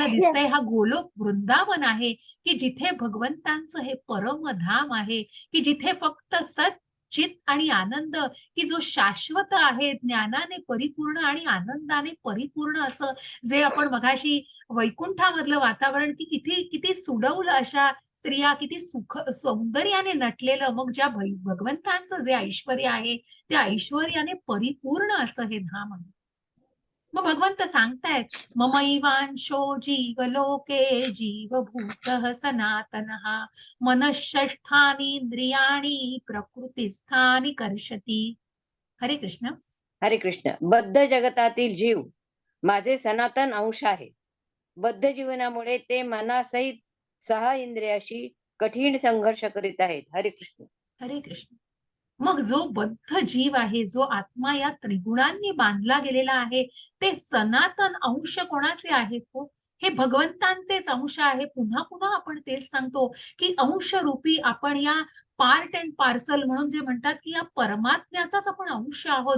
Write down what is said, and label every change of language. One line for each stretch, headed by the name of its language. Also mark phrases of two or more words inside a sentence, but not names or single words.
Marathi: दिसतंय हा गोलोक वृंदावन आहे, की जिथे भगवंतांचं हे परमधाम आहे, की जिथे फक्त सत, चित आणि आनंद, की जो शाश्वत आहे, ज्ञानाने परिपूर्ण आणि आनंदाने परिपूर्ण, असं जे आपण मगाशी वैकुंठामधलं वातावरण, की किती किती सुडौल अशा स्त्रिया, किती सुख सौंदर्याने नटलेलं, मग ज्या भगवंतांचं जे ऐश्वर्य आहे, त्या ऐश्वर्याने परिपूर्ण असं हे धाम आहे. मग भगवंत सांगतायत,
Sanskrit: ममैवांशो जीवलोके जीवभूतः सनातनः मनःषष्ठानि इंद्रियाणि प्रकृतिस्थानि कर्षति.
Marathi: हरे कृष्ण. हरे कृष्ण. बद्ध जगतातील जीव माझे सनातन अंश आहे. बद्ध जीवनामुळे ते मनासहित 6 इंद्रियाशी कठीण संघर्ष करीत आहेत. हरे कृष्ण. हरे कृष्ण. मग जो बद्ध जीव आहे, जो आत्मा या त्रिगुणांनी बांधला गेलेला आहे, ते सनातन अंश कोणाचे आहेत हो? हे भगवंतांचेच अंश आहे. पुन्हा पुन्हा आपण तेच सांगतो की अंश रूपी आपण या
English: part and parcel
Marathi: म्हणून जे म्हणतात की या परमात्म्याचाच आपण अंश आहोत.